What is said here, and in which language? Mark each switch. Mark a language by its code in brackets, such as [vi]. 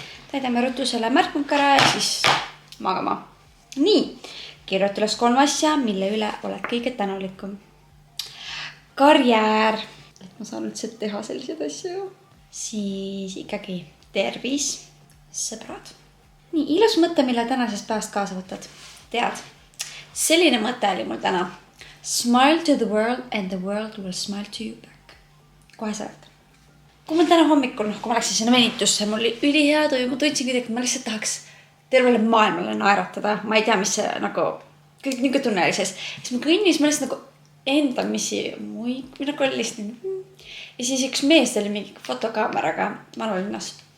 [et] Täidame ruttu selle märkmunk ära ja siis magama. Nii, kirjuta üles 3 asja, mille üle oled kõige tänulikum. Karjäär, et ma saan üldse teha selliseid asju. Siis ikkagi tervis, sõbrad. Nii, ilus mõte, mille tänasest päevast kaasa võtad. Tead, selline mõte oli mul täna. [en] Smile to the world and the world will smile to you back. [et] Kohe sa oled. Kui ma täna hommikul, kui ma läksin sinna venitusse, mul oli ülihea tuju, ma tundsin kuidagi, et ma lihtsalt tahaks tervele maailmale naeratada. Ma ei tea, mis see nagu, kõik niisugune tunne oli sees. Siis ma kõnnis, ma lihtsalt nagu endamisi muid, nagu oli lihtsalt. Ja siis üks mees oli mingi fotokaameraga Vanalinnas.